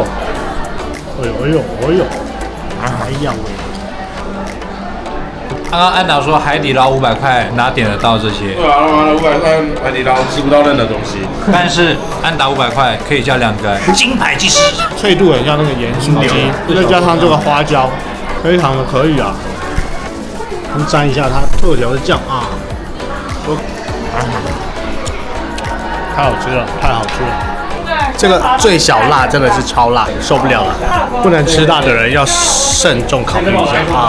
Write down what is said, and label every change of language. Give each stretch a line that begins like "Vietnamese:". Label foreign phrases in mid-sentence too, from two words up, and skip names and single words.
Chinese: 哎呦，哎呀喂！剛剛安達說海底撈500塊哪點得到這些？對啊，他媽的500塊海底撈吃不到任何東西。但是安達500塊可以叫2個金牌技師，脆度很像那個鹽酥雞，再加上這個花椒，非常的可以啊。我们沾一下它特調的醬啊，太好吃了，太好吃了。這個最小辣真的是超辣，受不了了。不能吃辣的人要慎重考慮一下啊。